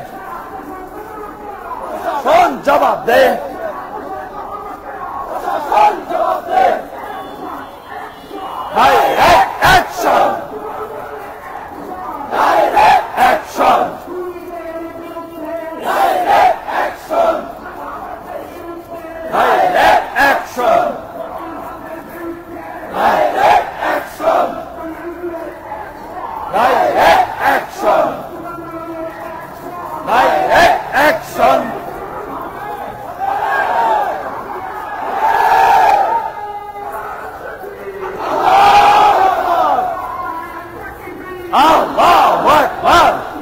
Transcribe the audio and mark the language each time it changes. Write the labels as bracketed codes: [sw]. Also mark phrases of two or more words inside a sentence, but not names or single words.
[bn] প্রশাসন জবাব দে। প্রশাসন জবাব দে। [en] direct action. direct action. direct action. Direct action. Direct action. Direct action. Direct action. [ar] الله أكبر.